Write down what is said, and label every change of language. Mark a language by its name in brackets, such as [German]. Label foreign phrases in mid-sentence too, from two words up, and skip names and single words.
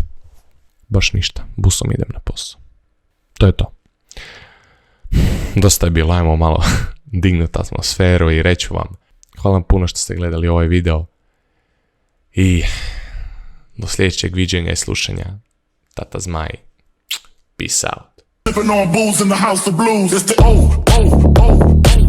[Croatian] Baš ništa, busom idem na posao. To je to. Dosta je bilo, ajmo malo dignuti atmosferu i reću vam hvala vam puno što ste gledali ovaj video i do sljedećeg viđenja i slušanja. Tata Zmaj. [English] Peace out. Sipping on booze in the house of blues. It's the